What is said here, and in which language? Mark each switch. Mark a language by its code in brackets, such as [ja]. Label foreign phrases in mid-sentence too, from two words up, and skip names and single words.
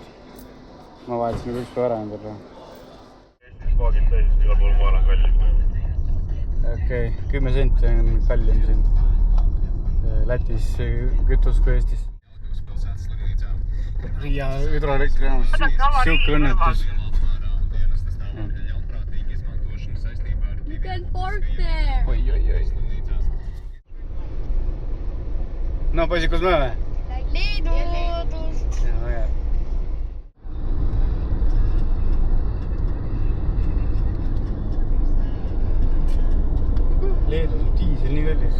[et] Ma vahetasin juba üks päev ära endale raha. Eestis paagid täis, igal pool maal on kallim. Okei, 10 senti on kallim siin. Lätis kütus kui Eestis. Riia hüdroelektrijaam, siuke õnnetus. [en] You can park there! [et] Oi. No poisid, kus me oleme? Leedust! Leedus on diisel nii kallis.